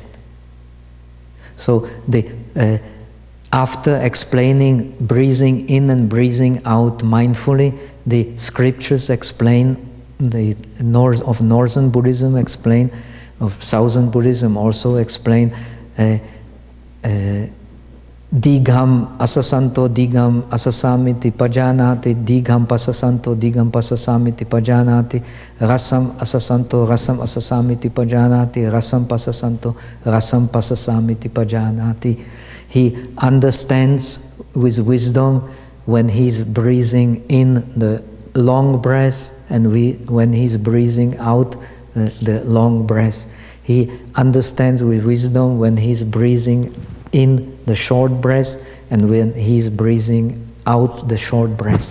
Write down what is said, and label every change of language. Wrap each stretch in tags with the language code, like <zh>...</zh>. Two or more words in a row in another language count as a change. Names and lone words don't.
<en>So after explaining breathing in and breathing out mindfully, the scriptures explain, of Northern Buddhism explain, of Southern Buddhism also explain,</en> <pi>Digham asasanto digham asasamiti pajanati, digham pasasanto digham pasasamiti pajanati, rasam asasanto rasam asasamiti pajanati, rasam pasasanto rasam pasasamiti pajanati.</pi> <en>He understands with wisdom when he's breathing in the long breath and when he's breathing out the long breath. He understands with wisdom when he's breathing in the short breath and when he's breathing out the short breath.</en>